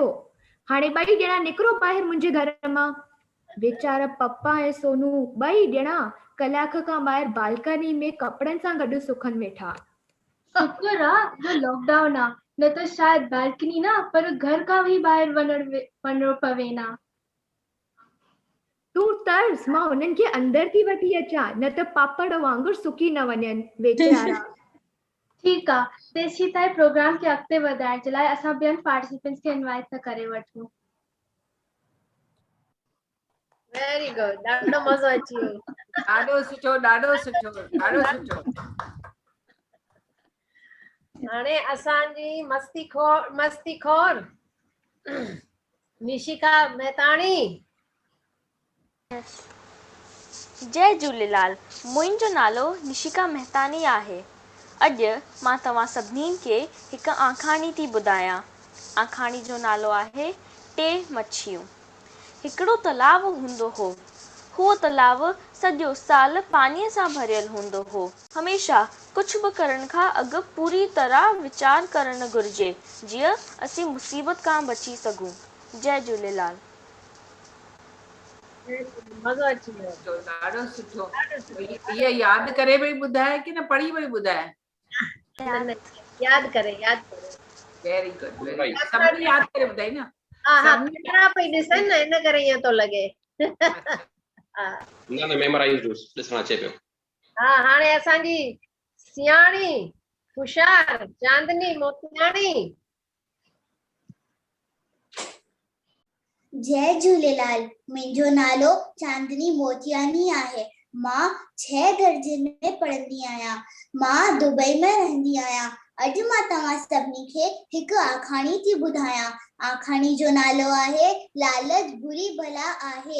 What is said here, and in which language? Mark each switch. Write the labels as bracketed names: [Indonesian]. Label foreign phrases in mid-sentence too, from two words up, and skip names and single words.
[Sindhi] हाणे 2 ॼणा निकिरो ॿाहिरि मुंहिंजे घर मां। वीचारा पप्पा ऐं सोनू 2 ॼणा कलाक खां ॿाहिरि बालकनी में कपिड़नि सां गॾु सुखनि वेठा। शुक्र आहे जो लॉकडाउन आहे, न त शायदि बालकनी न पर घर खां बि ॿाहिरि वञणो पवे ना। तू तर्स मां उन्हनि खे अंदर थी वठी अचां न त पापड़ वांगुरु सुकी न वञनि वेचारा। ठीकु आहे, तेसी ताईं प्रोग्राम खे अॻिते वधाइण जे लाइ असां ॿियनि पार्टिसिपेंट्स खे इनवाइट था करे वठूं। [English] very good, [Sindhi] ॾाढो मज़ो अची वियो। ॾाढो सुठो, ॾाढो सुठो, ॾाढो सुठो। हाणे असांजी मस्तीखोर निशिका मेहताणी। जय झूलेलाल, मुंहिंजो नालो निशिका मेहतानी आहे। अॼु मां तव्हां सभिनीनि खे हिकु आखाणी थी ॿुधायां। आखाणी जो नालो आहे टे मच्छियूं। हिकिड़ो तलाव हूंदो हो। उहो तलाव सॼो साल पाणीअ सां भरियल हूंदो हो। हमेशह कुझु बि करण खां अॻु पूरी तरह वीचार करणु घुरिजे जीअं असीं मुसीबत खां बची सघूं। जय झूलेलाल। मज़ो अची वियो। ॾाढो सुठो। इहा यादि करे पई ॿुधाए की न पढ़ी पई ॿुधाए? यादि करे। [English] very good, very good. [Sindhi] सभिनी यादि करे ॿुधाई न? हा कैमरा पई ॾिसनि न, इन करे ईअं थो लॻे। न मेमोराइज़ ॾिसणु अचे पियो। हा, हाणे असांजी सियाणी हुशियार चांदनी मोतियाणी। जय झूलेलाल, मुंहिंजो नालो चांदनी मोतियानी आहे। मां 6 दर्जे में पढ़ंदी आहियां। मां दुबई में रहंदी आहियां। अॼु मां तव्हां सभिनी खे हिकु आखाणी थी ॿुधायां। आखाणी जो नालो आहे लालच बुरी भला आहे।